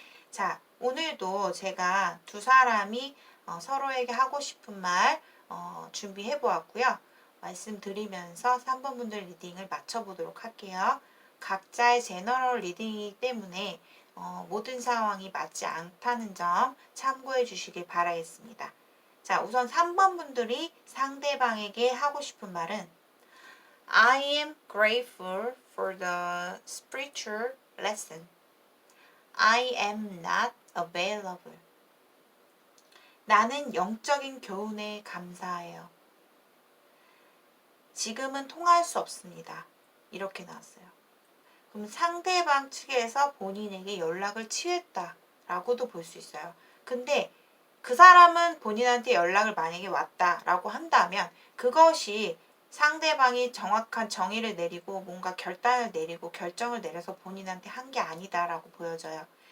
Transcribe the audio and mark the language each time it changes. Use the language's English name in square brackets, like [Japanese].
[Korean] 자, 오늘도 제가 두 사람이 서로에게 하고 싶은 말 준비해 보았고요. 말씀드리면서 3번 분들 리딩을 마쳐보도록 할게요. 각자의 제너럴 리딩이기 때문에 모든 상황이 맞지 않다는 점 참고해 주시길 바라겠습니다. 자, 우선 3번 분들이 상대방에게 하고 싶은 말은 [English] I am grateful for the spiritual lesson. I am not available. [Korean] 나는 영적인 교훈에 감사해요. 지금은 통할 수 없습니다. 이렇게 나왔어요. 그럼 상대방 측에서 본인에게 연락을 취했다라고도 볼 수 있어요. 근데 그 사람은 본인한테 연락을 만약에 왔다라고 한다면 그것이 상대방이 정확한 정의를 내리고 뭔가 결단을 내리고 결정을 내려서 본인한테 한 게 아니다라고 보여져요.